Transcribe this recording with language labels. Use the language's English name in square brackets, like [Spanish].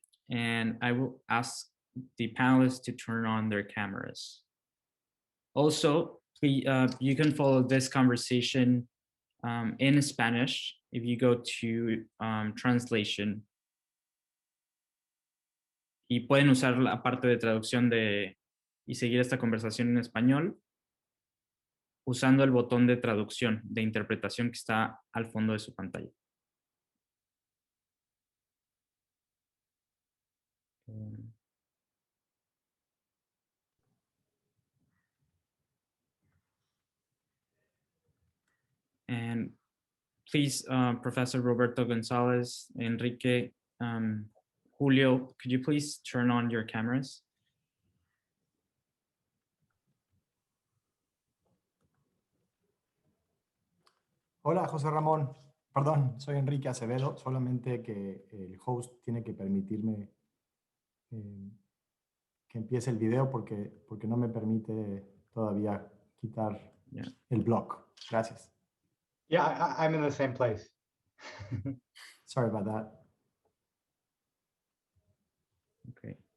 [English] And I will ask the panelists to turn on their cameras. Also, please, you can follow this conversation in Spanish if you go to translation. [Spanish] Y pueden usar la parte de traducción y seguir esta conversación en español usando el botón de traducción, de interpretación que está al fondo de su pantalla. [English] And please, Professor Roberto Gonzales, Enrique, Julio, could you please turn on your cameras? [Spanish] Hola, José Ramón. Perdón, soy Enrique Acevedo, solamente que el host tiene que permitirme que empiece el video porque no me permite todavía quitar el blog. Gracias. [English] Yeah, I'm in the same place. Sorry about that. Okay.